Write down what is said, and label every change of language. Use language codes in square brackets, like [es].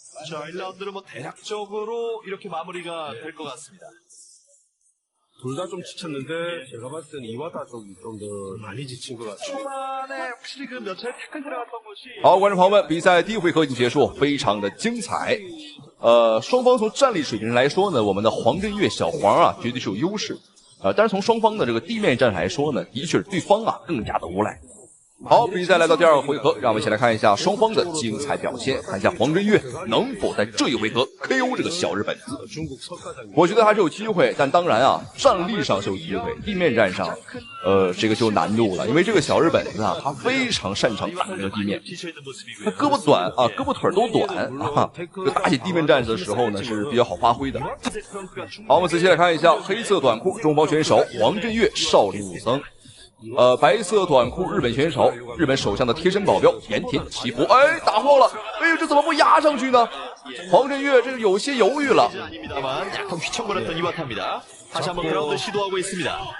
[ko] 자, 1라운드는 뭐 대략적으로 이렇게 마무리가 될 것 같습니다. 둘 다 좀 지쳤는데 제가 봤을 때는 이와타 쪽이 좀 더 많이 지친 것 같아요. 초반에 확실히 그 몇 차례 태클 들어갔던 것이 [zh] 好，观众朋友们，比赛第一回合已经结束，非常的精彩。双方从战力水平上来说呢，我们的黄振岳小黄啊，绝对是有优势。但是从双方的这个地面战来说呢，的确是对方啊更加的无赖。好，比赛来到第2个回合，让我们一起来看一下双方的精彩表现，看一下黄振岳能否在这一回合 KO 这个小日本子。我觉得还是有机会，但当然啊，站立上是有机会，地面战上，这个就有难度了，因为这个小日本子啊，他非常擅长打这个地面，他胳膊短啊，胳膊腿都短啊，就打起地面战的时候呢是比较好发挥的。好，我们仔细来看一下黑色短裤中方选手黄振岳少林武僧。白色短裤日本选手，日本首相的贴身保镖盐田祈福，哎，打晃了，哎呦，这怎么不压上去呢？黄振岳这个有些犹豫了。 [ko] 약간 휘청거렸던 이와타입니다. 다시 한번 그라운드 시도하고 있습니다.